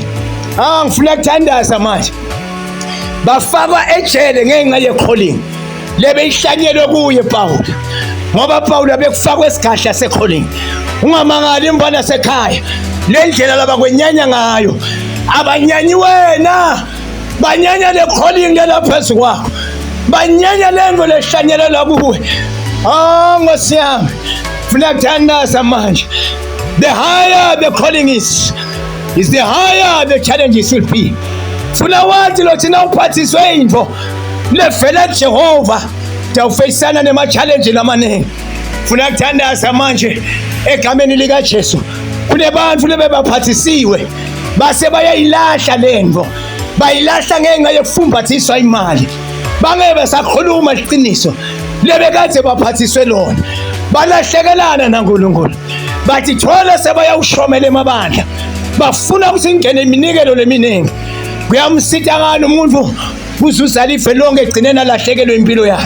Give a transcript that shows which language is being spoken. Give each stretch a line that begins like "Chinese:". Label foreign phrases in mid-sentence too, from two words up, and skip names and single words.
Zulu: Ngifuna ukuthandaza manje bafakwa ejele ngenxa yecalling lebe ihlanyelwe kuye Phawula ngoba Phawula bekufakwa esigahla secalling. Ungamangali mbona sekhaya lendlela labakwenyanya ngayo abanyanyi wena banyanya le calling lelaphezu kwakho banyanya lento lehlanyelela kuwe. Nkosi yami funa ukuthandaza manje
English: the higher the calling is the higher the challenges will be.
Zulu: Funa wathi lo thina uphathiswe into levela kuJehova tawufeyisana nema-challenge lamaningi. Funa ukuthandaza manje egameni likaJesu kunebantu lebe baphathisiwe base bayayilahla lento bayilahla ngenxa yokufumbathiswa imali bangebe sakhuluma iqiniso lebekade baphathiswe lona balahlekelana naNkulunkulu bathi thola sebayawushomela emabandla bafuna ukuthi ingene iminikelo leminingi kuyamsithakala umuntu kuzuzala ife lonke egcinena lahlekelwe impilo yakhe.